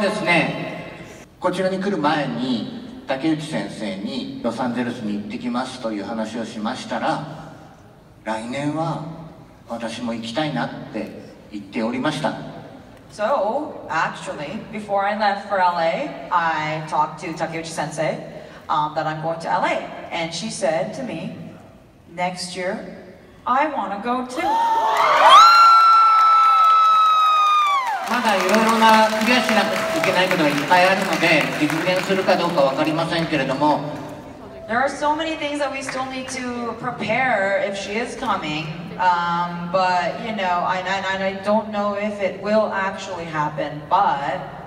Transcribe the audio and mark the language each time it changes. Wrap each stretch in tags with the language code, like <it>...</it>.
<ja>ですね、こちらに来る前に竹内先生にロサンゼルスに行ってきますという話をしましたら、来年は私も行きたいなって言っておりました。</ja> <en>So, actually, before I left for LA, I talked to Takeuchi Sensei that I'm going to LA. And she said to me, next year, I want to go too.</en> <ja>まだいろいろなクリアしなきゃいけないことがいっぱいあるので実現するかどうか分かりませんけれども</ja> <en>There are so many things that we still need to prepare if she is coming, but you know, I don't know if it will actually happen, but</en>